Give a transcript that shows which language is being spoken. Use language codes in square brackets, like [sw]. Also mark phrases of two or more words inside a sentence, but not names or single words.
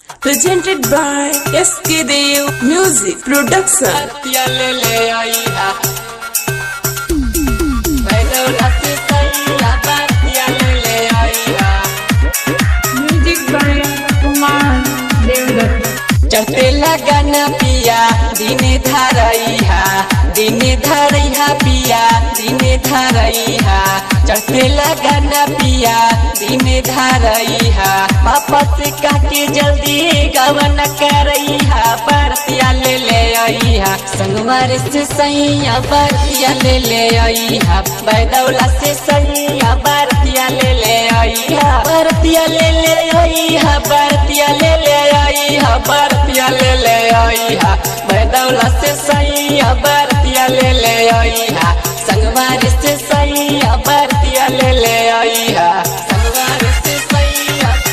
[en] presented by SK Dev Music Production. Music by Kumar Devdutt. [bho] चढ़ते लगन पिया दिने धरैहा पिया दिने धरैहा चढ़ते लगन पिया दिने धरैहा पापा से काके जल्दी गवन करैहा बरतिया ले आईहा संगवार से सैया बरतिया ले आईहा बैदौला से सैया बरतिया ले आईहा बरतिया ले आईहा बरतिया ले आईहा बरतिया ले आईहा बैदौला से सैया बरतिया ले आईहा संगवार से सैया बरतिया ले आईहा संगवार से सैया